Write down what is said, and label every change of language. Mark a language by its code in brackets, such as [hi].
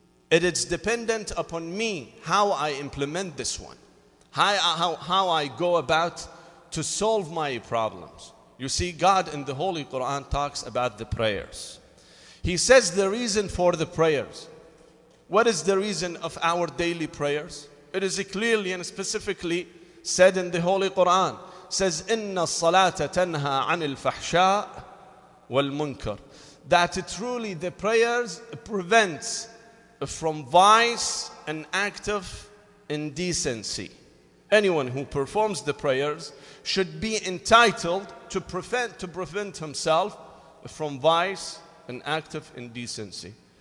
[en] It is dependent upon me how I implement this one, how I go about to solve my problems. You see, God in the Holy Quran talks about the prayers. He says the reason for the prayers. What is the reason of our daily prayers? It is clearly and specifically said in the Holy Quran. It says, [ar] إِنَّ الصَّلَاةَ تَنْهَى عَنِ الْفَحْشَاءِ وَالْمُنْكَرِ. [en] That truly the prayers prevents from vice and act of indecency. Anyone who performs the prayers should be entitled to prevent himself from vice and act of indecency.